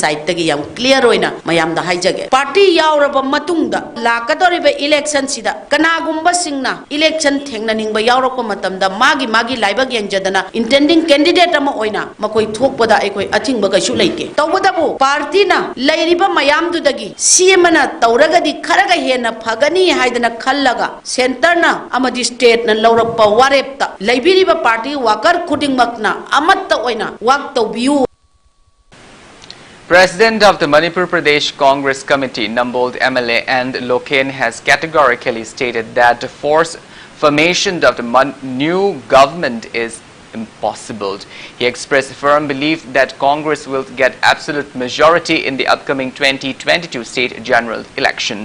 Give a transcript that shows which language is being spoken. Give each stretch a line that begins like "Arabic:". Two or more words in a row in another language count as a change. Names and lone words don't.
Manipuri: site tagi yam clear oina mayam da haijage party yauraba matungda lakadoribe election sida kanagumba singna election thengna ningba yaurokpa matamda magi laibag yengjadana
English: intending candidate
Manipuri: oina makoi thokpada ekoi athingba kaisu leike tawbadabu party na leiriba mayam dudagi CM na tauragadi kharaga hena phagani haidana khallaga center na amadi state na laurakpa warepta leibiriba
English: party worker
Manipuri: khudingmakna amatta oina wak tawbiu.
English: President of the Manipur Pradesh Congress Committee, Nambold MLA and Loken has categorically stated that the forced formation of the new government is impossible. He expressed firm belief that Congress will get absolute majority in the upcoming 2022 state general election.